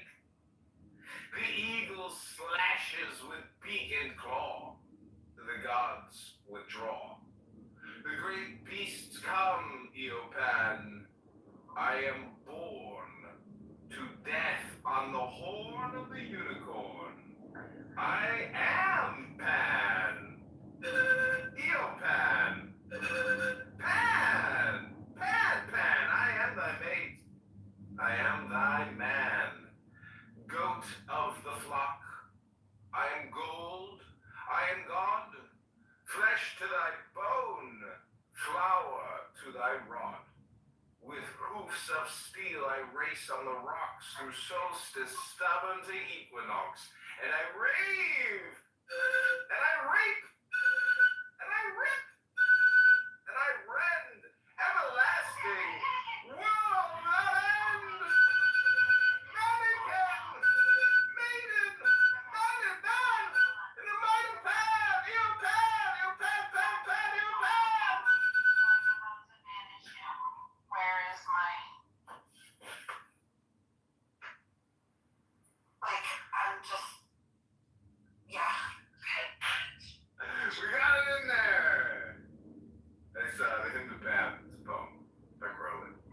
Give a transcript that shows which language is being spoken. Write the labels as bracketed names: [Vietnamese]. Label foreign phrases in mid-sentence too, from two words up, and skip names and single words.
[English] The eagle slashes with beak and claw. The gods withdraw. The great beasts come, Eopan. I am born to death on the horn of the unicorn. I am Pan. Eopan. Pan. Pan, Pan. I am thy mate. I am thy man. Goat of the flock. I am gold. I am God. Flesh to thy bone. Flour to thy rod. With hoofs of steel I race on the rocks through solstice, stubborn to equinox, and I rave, and I rape, and I rip, and I rend, everlasting, world without end. Mannequin, maiden, mighty man, in the mighty pan, you pan, you pan, pan, pan, you pan. Where is my, like, I'm just, yeah. We got it in there. It's the hymn to Pan. It's a poem by Crowley.